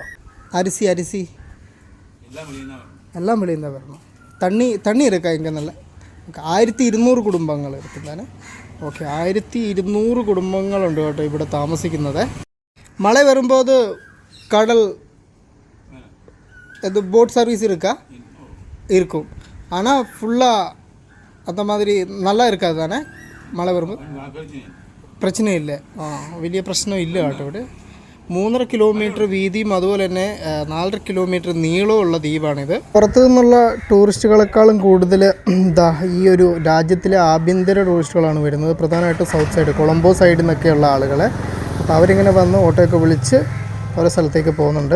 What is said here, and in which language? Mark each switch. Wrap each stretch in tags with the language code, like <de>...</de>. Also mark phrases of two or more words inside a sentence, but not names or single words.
<ml>അരിസി എല്ലാം വെളിയിൽ വരണം. തണ്ണി എടുക്കാം ഇങ്ങനെ നല്ല 1200 കുടുംബങ്ങൾ എടുക്കുന്നതാണ്. ഓക്കെ, 1200 കുടുംബങ്ങളുണ്ട് കേട്ടോ ഇവിടെ താമസിക്കുന്നത്. മഴ വരുമ്പോൾ അത് കടൽ</ml> <ta>இது போட் சர்வீஸ் இருக்கா? இருக்கும். ஆனால் ஃபுல்லாக அந்த மாதிரி நல்லா இருக்காது தானே மழை வரும்போது?</ta> <ml>പ്രശ്നം ഇല്ല. വലിയ പ്രശ്നം ഇല്ല കേട്ടോ ഇവിടെ. 3.5 കിലോമീറ്റർ വീതിയും അതുപോലെ തന്നെ 4.5 കിലോമീറ്റർ നീളമുള്ള ദ്വീപാണിത്. പുറത്തു നിന്നുള്ള ടൂറിസ്റ്റുകളെക്കാളും കൂടുതൽ ഈ ഒരു രാജ്യത്തിലെ ആഭ്യന്തര ടൂറിസ്റ്റുകളാണ് വരുന്നത്. പ്രധാനമായിട്ടും</ml> <en>south side,</en> <ml>കൊളംബോ സൈഡിൽ നിന്നൊക്കെയുള്ള ആളുകളെ. അപ്പോൾ അവരിങ്ങനെ വന്ന് ഓട്ടോയൊക്കെ വിളിച്ച് ഓരോ സ്ഥലത്തേക്ക് പോകുന്നുണ്ട്.</ml>